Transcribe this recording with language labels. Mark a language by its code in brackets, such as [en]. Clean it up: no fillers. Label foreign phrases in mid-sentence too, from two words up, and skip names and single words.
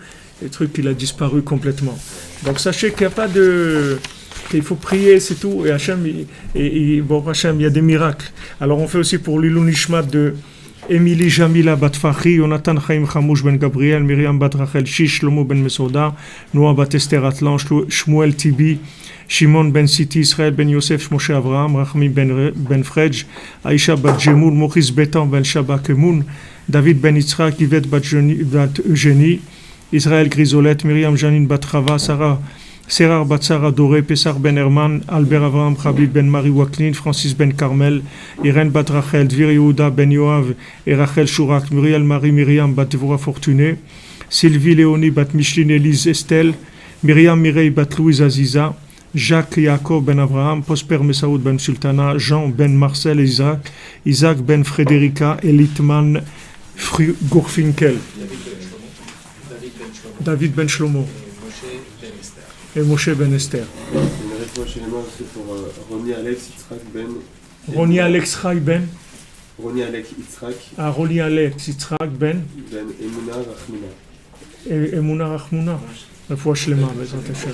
[fr] Le truc, il a disparu complètement. Donc sachez qu'il n'y a pas qu'il faut prier, c'est tout. Et Hachem, bon, Hachem, il y a des miracles. Alors on fait aussi pour [he] לעילוי נשמת [fr] de Émilie Jamila bat Fachi, Jonathan Chaim Chamouch ben Gabriel, Myriam bat Rachel Shish, Shlomo ben Mesoda, Noah bat Esther Atlan, Shmuel Tibi, Shimon ben Siti, Israël ben Yosef, Moshe Avraham, Rachmi ben Frej, Aisha bat Jemoun, Maurice Betan ben Shabak Emoun, David ben Yitzhak, Yvette bat Eugénie, Israël Grisolette, Myriam Janine bat Chava, Serrar bat Sarah Doré, Pessar ben Herman, Albert Avraham, Khabib ben Marie Waklin, Francis ben Carmel, Irène bat Rachel, Dvir Yehuda ben Yoav et Rachel Chourak, Muriel Marie Myriam bat Devora Fortuné, Sylvie Léonie bat Micheline Élise Estelle, Myriam Mireille bat Louise Aziza, Jacques Yaakov ben Avraham, Prosper Messaoud ben Sultana, Jean ben Marcel Isaac ben Frédérica, Elitman Gourfinkel, David ben Shlomo. Et Moshe ben Esther. Une réponse chez les morts aussi pour Roni Alex Yitzhak Ben. Roni Alex Rai Ben. Roni Alex Yitzhak. Ah, Roni Alex Yitzhak Ben. Ben Emuna Rachmuna. Et Emuna Rachmuna. La foi Shlema, [he] בעזרת השם.